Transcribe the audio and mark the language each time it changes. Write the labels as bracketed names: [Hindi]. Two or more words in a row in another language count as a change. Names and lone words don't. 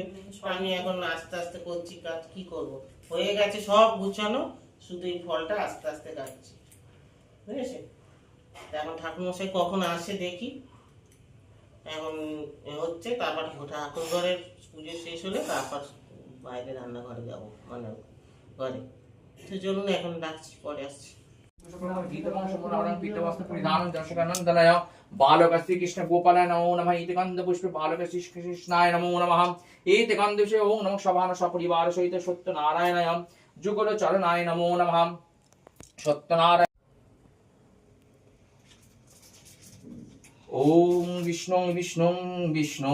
[Bangla] আমি এখন আস্তে আস্তে করছি কাজ, কি করব। হয়ে গেছে সব গুছানো, শুধু এই ফলটা আস্তে আস্তে কাটছি, বুঝেছে। এখন ঠাকুরমশাই কখন আসে দেখি। এখন হচ্ছে, তারপর ঠাকুর ঘরের পুজো শেষ হলে তারপর বাইরে রান্নাঘরে যাবো, মানে ঘরে। তো চলুন, এখন ডাকছি, পরে আসছি। [Sanskrit] बालक श्री कृष्ण गोपालाय नमो नमः। इति गंध पुष्प बालक श्री कृष्णाय नमो नमः। इति गंध से ओम नमः शभान सपरिवार सहित सत्यनारायणाय जुगल चरणाय नमो नमः। सत्यनारायण ओम विष्णु विष्णु विष्णु।